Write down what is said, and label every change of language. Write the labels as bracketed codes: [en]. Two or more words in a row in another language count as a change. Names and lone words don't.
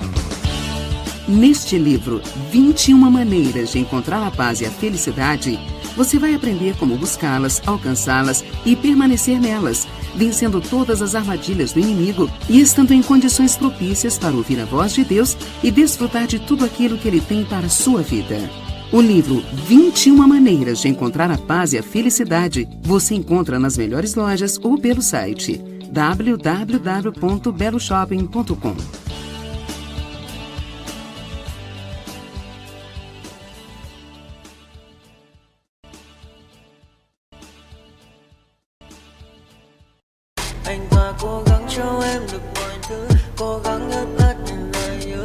[pt] Neste livro, 21 maneiras de encontrar a paz e a felicidade, Você vai aprender como buscá-las, alcançá-las e permanecer nelas, vencendo todas as armadilhas do inimigo e estando em condições propícias para ouvir a voz de Deus e desfrutar de tudo aquilo que Ele tem para a sua vida. O livro 21 Maneiras de Encontrar a Paz e a Felicidade você encontra nas melhores lojas ou pelo site www.beloshopping.com. [vi] Anh ta cố gắng cho em được mọi thứ, cố gắng ướt át những lời nhớ.